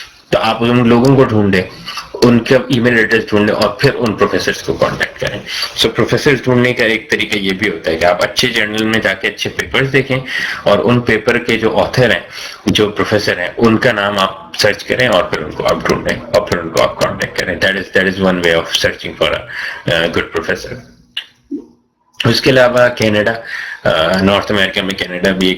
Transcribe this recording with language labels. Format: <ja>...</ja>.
<ur>تو آپ ان لوگوں کو ڈھونڈیں, ان کا ای میل ایڈریس ڈھونڈیں اور پھر ان پروفیسرس کو کانٹیکٹ کریں. سو پروفیسرس ڈھونڈنے کا ایک طریقہ یہ بھی ہوتا ہے کہ آپ اچھے جرنل میں جا کے اچھے پیپرز دیکھیں اور ان پیپر کے جو آتھر ہیں, جو پروفیسر ہیں, ان کا نام آپ سرچ کریں اور پھر ان کو آپ ڈھونڈیں اور پھر ان کو آپ کانٹیکٹ کریں.</ur> <en>That is one way of searching for a good professor.</en> <ur>اس کے علاوہ کینیڈا, نارتھ امریکہ میں کینیڈا بھی ہے.</ur>